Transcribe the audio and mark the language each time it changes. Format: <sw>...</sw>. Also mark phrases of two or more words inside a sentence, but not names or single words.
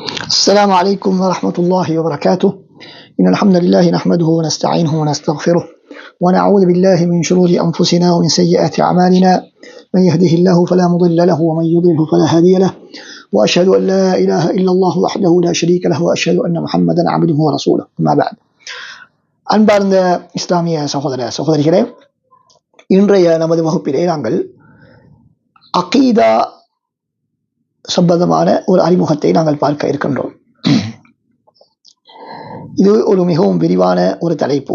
<ar>السلام عليكم ورحمة الله وبركاته. إن الحمد لله نحمده ونستعينه ونستغفره ونعوذ بالله من شرور أنفسنا ومن سيئات أعمالنا. من يهده الله فلا مضل له ومن يضلله فلا هادي له، وأشهد أن لا إله إلا الله وحده لا شريك له وأشهد أن محمدا عبده ورسوله. أما بعد.</ar> <ta>அன்பார்ந்த இஸ்லாமிய சகோதர சகோதரிகளே, இன்றைய நமது வகுப்பிலே நாங்கள் அகீதா சம்பந்தமான ஒரு அறிமுகத்தை நாங்கள் பார்க்க இருக்கின்றோம். இது ஒரு மிகவும் விரிவான ஒரு தலைப்பு.</ta>